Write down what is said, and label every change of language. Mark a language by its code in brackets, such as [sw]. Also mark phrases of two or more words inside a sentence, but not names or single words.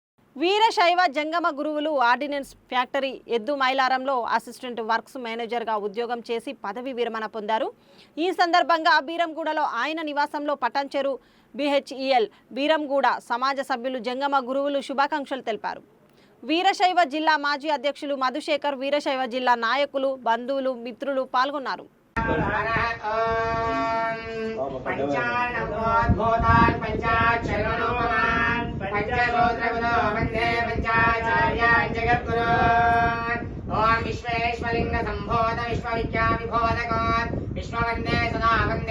[te] వీరశైవ జంగమ గురువులు ఆర్డినెన్స్ ఫ్యాక్టరీ ఎద్దు మైలారంలో [en] assistant works manager [te] ఉద్యోగం చేసి పదవి విరమణ పొందారు. ఈ సందర్భంగా బీరంగూడలో ఆయన నివాసంలో పటాన్చెరు BHEL బీరంగూడ సమాజ సభ్యులు జంగమ గురువులు శుభాకాంక్షలు తెలిపారు. వీరశైవ జిల్లా మాజీ అధ్యక్షులు మధుశేఖర్, వీరశైవ జిల్లా నాయకులు, బంధువులు, మిత్రులు పాల్గొన్నారు. [sa] ओम विश्वेश्वलिंग संभोध विश्वविद्या विभोधक विश्ववंदे सदा वंदे